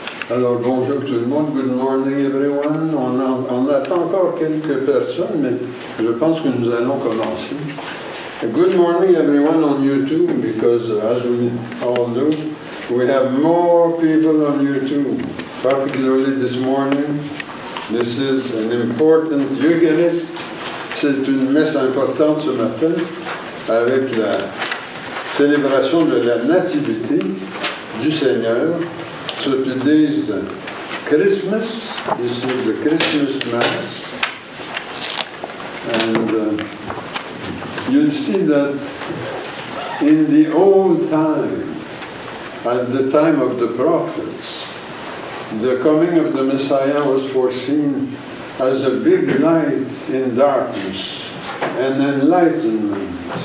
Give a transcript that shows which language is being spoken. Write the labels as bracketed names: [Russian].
[French] Alors, bonjour tout le monde. [English] Good morning, everyone. [French] On attend encore quelques personnes, mais je pense que nous allons commencer. [English] Good morning, everyone on YouTube, because as we all know, we have more people on YouTube, particularly this morning. This is an important Eucharist. [French] C'est une messe importante ce matin avec la célébration de la Nativité du Seigneur. [English] So today's Christmas. This is the Christmas Mass. And you'll see that in the old time, at the time of the prophets, the coming of the Messiah was foreseen as a big light in darkness, an enlightenment.